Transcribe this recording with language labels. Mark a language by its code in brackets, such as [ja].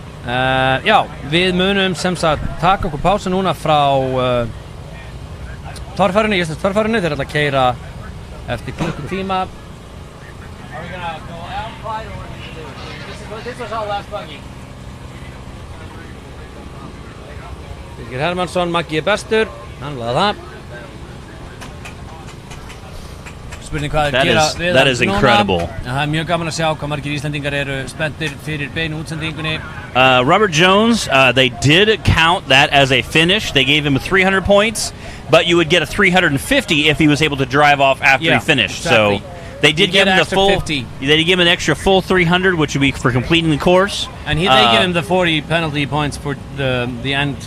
[is] Já, við munum sem sagt taka okkur pásu núna frá torfærinu, íslensk torfærinu. Þeir ætla að keyra eftir klukkutíma. [en] Are we gonna go out, Clyde, or what are we gonna do? This was our last buggy. [is] Birgir Hermannsson, Maggi bestur. Hann laði það. Spurning hvað þeir gera við [en] that is incredible. [is] Það mjög gaman að sjá hvað margir Íslendingar eru spenntir fyrir beinu útsendingunni. [en] Robert Jones, they did count that as a finish. They gave him 300 points, but you would get a 350 if he was able to drive off after he finished. Exactly. So they did give him the full 50. They gave him an extra full 300, which would be for completing the course. And they give him the 40 penalty points for the end.